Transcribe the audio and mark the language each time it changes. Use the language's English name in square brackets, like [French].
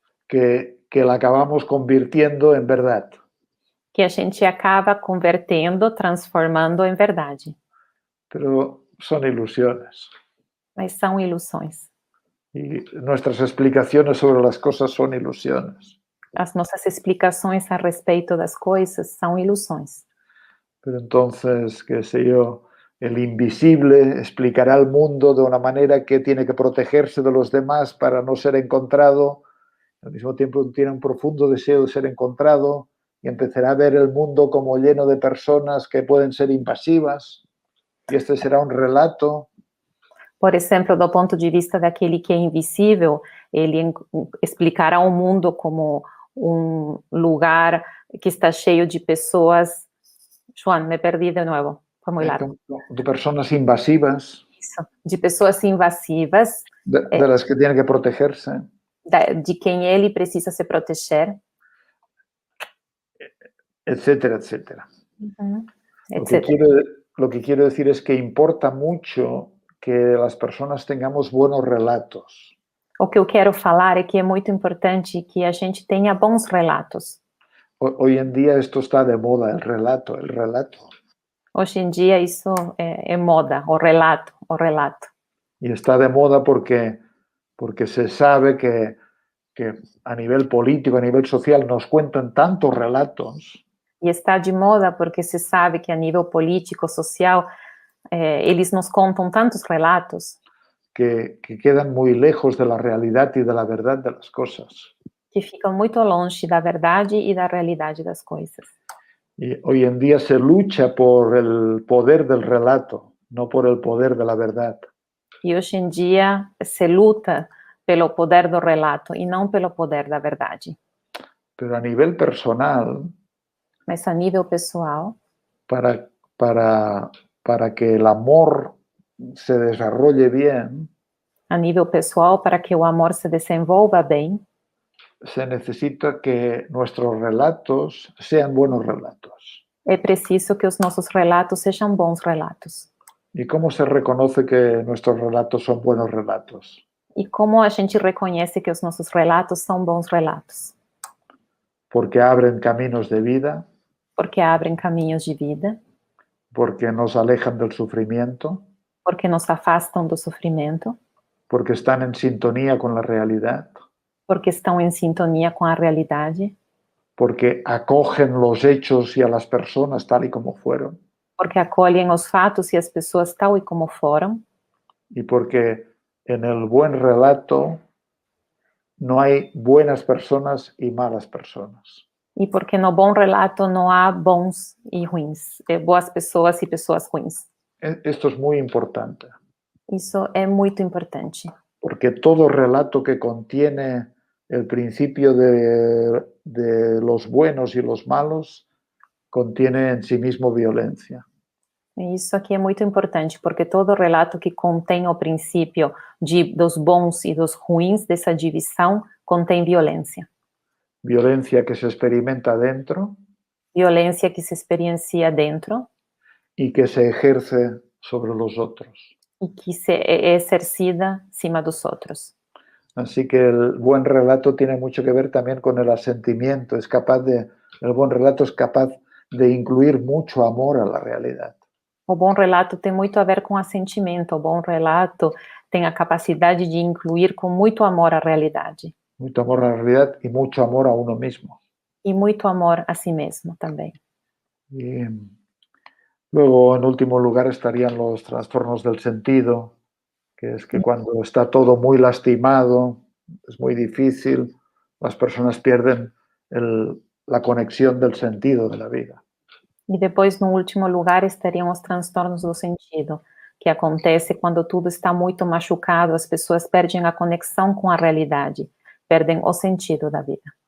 [Spanish] que la acabamos convirtiendo en verdad. [Portuguese] que a gente acaba convertendo, transformando em verdade. [Spanish] Pero son ilusiones. [Portuguese] Mas são ilusões. [Spanish] Y nuestras explicaciones sobre las cosas son ilusiones. [Portuguese] As nossas explicações a respeito das coisas são ilusões. [Spanish] Pero entonces, qué sé yo, el invisible explicará al mundo de una manera que tiene que protegerse de los demás para no ser encontrado. Al mismo tiempo tiene un profundo deseo de ser encontrado y empezará a ver el mundo como lleno de personas que pueden ser invasivas. Y este será un relato. [Portuguese] Por exemplo, do ponto de vista daquele que é invisível, ele explicará o mundo como um lugar que está cheio de pessoas. Joan, me perdi de novo. Foi muito largo. [Spanish] De personas invasivas. [Portuguese] Isso. De pessoas invasivas. [Spanish] De las que tiene que protegerse. [Portuguese] De quem ele precisa se proteger. [Spanish] Etcétera, etcétera. [Portuguese] Etcétera. [Spanish] Lo que quiero decir es que importa mucho que las personas tengamos buenos relatos. [Portuguese] O que eu quero falar é que é muito importante que a gente tenha bons relatos. [Spanish] Hoy en día esto está de moda, el relato. [Portuguese] Hoje em dia isso é moda, o relato. [Spanish] Y está de moda porque se sabe que a nivel político, a nivel social, nos cuentan tantos relatos. [Portuguese] E está de moda porque se sabe que a nível político, social, eles nos contam tantos relatos [Spanish] que quedan muy lejos de la realidad y de la verdad de las cosas. [Portuguese] Que ficam muito longe da verdade e da realidade das coisas. [Spanish] Y hoy en día se lucha por el poder del relato, no por el poder de la verdad. [Portuguese] E hoje em dia se luta pelo poder do relato e não pelo poder da verdade. [Spanish] Pero a nivel personal, [Portuguese] Mas a nível pessoal, [Spanish] para, para que el amor se desarrolle bien, [Portuguese] para que o amor se desenvolva bem, [Spanish] se necesita que nuestros relatos sean buenos relatos. [Portuguese] é preciso que os nossos relatos sejam bons relatos. [Spanish] ¿Y cómo se reconoce que nuestros relatos son buenos relatos? [Portuguese] E como a gente reconhece que os nossos relatos são bons relatos? [Spanish] Porque abren caminos de vida, [Portuguese] Porque abrem caminhos de vida, [Spanish] porque nos alejan del sufrimiento, [Portuguese] porque nos afastam do sofrimento, [Spanish] porque están en sintonía con la realidad, [Portuguese] porque estão em sintonia com a realidade, [Spanish] porque acogen los hechos y a las personas tal y como fueron, [Portuguese] porque acolhem os fatos e as pessoas tal e como foram, [Spanish] y porque en el buen relato no hay buenas personas y malas personas. [Portuguese] e porque no bom relato não há bons e ruins, boas pessoas e pessoas ruins. [Spanish] Esto es muy importante, [Portuguese] Isso é muito importante, [Spanish] porque todo relato que contiene el principio de los buenos y los malos contiene en sí mismo violencia. [Portuguese] Isso aqui é muito importante, porque todo relato que contém o princípio dos bons e dos ruins, dessa divisão, contém violência. [Spanish] Violencia que se experimenta dentro [Portuguese] Violência que se experiencia dentro [Spanish] y que se ejerce sobre los otros. [Portuguese] e que é exercida cima dos outros. [Spanish] Así que el buen relato tiene mucho que ver también con el asentimiento. El buen relato es capaz de incluir mucho amor a la realidad. [Portuguese] O bom relato tem muito a ver com assentimento. O bom relato tem a capacidade de incluir com muito amor a realidade. [Spanish] Mucho amor a la realidad y mucho amor a uno mismo. [Portuguese] E muito amor a si mesmo também. [Spanish] Y luego, en último lugar, estarían los trastornos del sentido, que es que cuando está todo muy lastimado, es muy difícil, las personas pierden la conexión del sentido de la vida. [Portuguese] E depois, no último lugar, estariam os transtornos do sentido, que acontece quando tudo está muito machucado, as pessoas perdem a conexão com a realidade, perdem o sentido da vida.